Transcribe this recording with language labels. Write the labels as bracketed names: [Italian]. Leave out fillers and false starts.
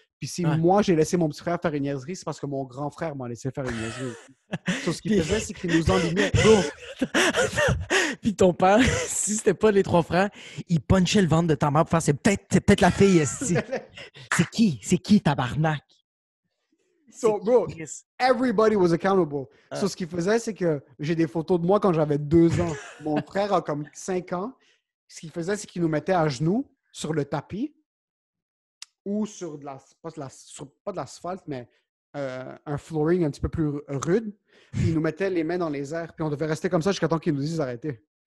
[French] Puis si moi, j'ai laissé mon petit frère faire une niaiserie, c'est parce que mon grand frère m'a laissé faire une niaiserie. So, ce qu'il faisait, c'est qu'il nous enlignait. Puis ton père, si c'était pas les trois frères, il punchait le ventre de ta mère pour faire c'est peut-être la fille. C'est qui, tabarnak? [English] So, bro, everybody was accountable. [French] So, ce qu'il faisait, c'est que j'ai des photos de moi quand j'avais 2 ans. Mon frère a comme 5 ans. Ce qu'il faisait, c'est qu'il nous mettait à genoux sur le tapis ou sur pas de l'asphalte, mais un flooring un petit peu plus rude. Puis il nous mettait les mains dans les airs. Puis on devait rester comme ça jusqu'à temps qu'ils nous disent d'arrêter.